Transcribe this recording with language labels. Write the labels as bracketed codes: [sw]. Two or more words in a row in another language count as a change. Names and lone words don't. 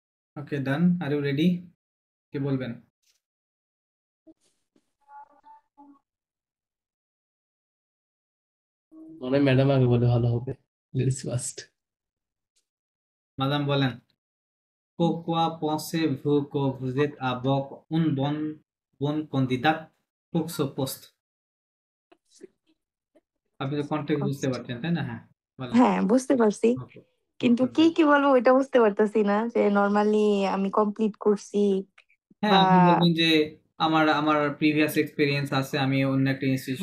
[en] Okay, done. Are you ready? কি বলবেন? [bn] মনে হয় ম্যাডাম আগে বলে ভালো হবে। [en] Ladies first. [bn] মাদাম বলেন। [fr] Pourquoi pensez-vous que vous êtes d'abord une bonne candidate pour ce poste? [bn] আপনি তো কন্টেক্সট বুঝতে পারছেন, তাই না? হ্যাঁ, বলেন। হ্যাঁ, বুঝতে পারছি, Okay. কিন্তু কি কি বলবো ওইটা বুঝতে পারতেছি না, যে নর্মালি আমি কমপ্লিট করছি হ্যাঁ, বা আপনি বলবেন যে আমার আমার [en] previous experience [bn] আছে, আমি অন্য একটা ইনস্টিটিউশনে